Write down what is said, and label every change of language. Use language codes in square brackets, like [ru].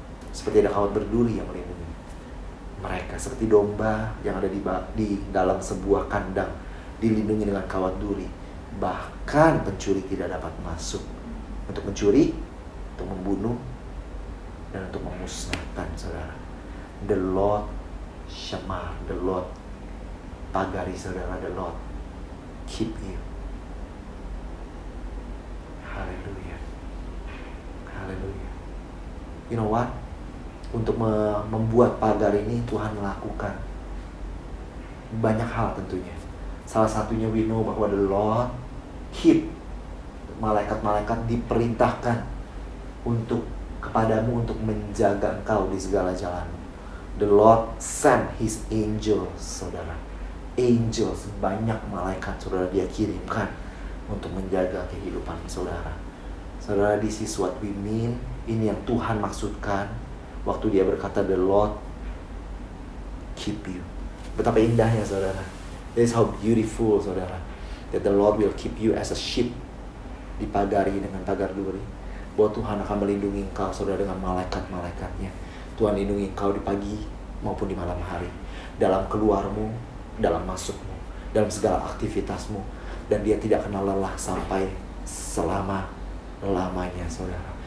[id] Seperti ada kawat berduri yang melindungi mereka, seperti domba yang ada di dalam sebuah kandang, dilindungi dengan kawat duri. Bahkan pencuri tidak dapat masuk untuk mencuri, untuk membunuh, dan untuk memusnahkan, saudara. [en] The Lord Shamar, the Lord pagari, saudara, the Lord keep you. Haleluya, haleluya. You know what? [id] Untuk membuat pagar ini Tuhan melakukan banyak hal tentunya. Salah satunya [en] we know [id] bahwa [en] the Lord keep, [id] malaikat-malaikat diperintahkan untuk kepadamu untuk menjaga engkau di segala jalanmu. [en] The Lord send His angels, [id] saudara. Angels, banyak malaikat, saudara, Dia kirimkan untuk menjaga kehidupan saudara. [en] Saudara, this is what we mean. [id] Ini yang Tuhan maksudkan waktu Dia berkata, [en] The Lord keep you. [id] Betapa indahnya, [en] saudara. This is how beautiful, saudara, that the Lord will keep you as a sheep, [id] dipagari dengan pagar duri. Bahwa Tuhan akan melindungi engkau, saudara, dengan malaikat-malaikatnya. Tuhan lindungi engkau di pagi maupun di malam hari, dalam keluarmu, dalam masukmu, dalam segala aktivitasmu. Dan Dia tidak kenal lelah sampai selama-lamanya, saudara.